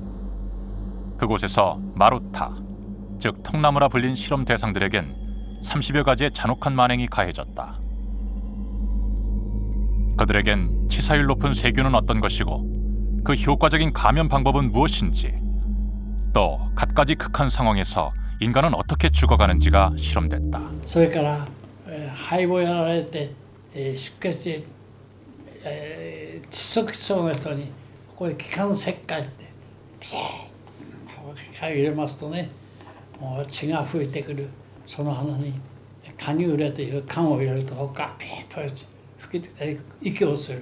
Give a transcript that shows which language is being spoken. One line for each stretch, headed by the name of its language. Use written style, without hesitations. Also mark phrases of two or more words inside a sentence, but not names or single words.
Korean: 그곳에서 마루타, 즉 통나무라 불린 실험 대상들에겐 30여 가지의 잔혹한 만행이 가해졌다. 그들에겐 치사율 높은 세균은 어떤 것이고 그 효과적인 감염 방법은 무엇인지, 또 갖가지 극한 상황에서 인간은 어떻게 죽어가는지가 실험됐다.
Japanese: それから肺をやられて出血窒息しそうな人にここへ気管切開ってピシッと入れますとね、もう血が吹いてくるその鼻にカニューレという缶を入れるとガピッと吹きて息をする。